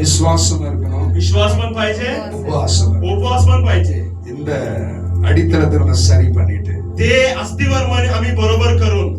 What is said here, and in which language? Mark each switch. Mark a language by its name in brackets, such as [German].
[Tamil] விசுவாசம் இருக்கணும், [Marathi] विश्वास पण पाहिजे, [Tamil] உபவாசம் இருக்கணும். [Marathi] उपवास पण पाहिजे. [Tamil] இந்த அடித்தளத்தை நம்ம சரி பண்ணிட்டு [Marathi] ते अस्थिवर मन आम्ही बरोबर करून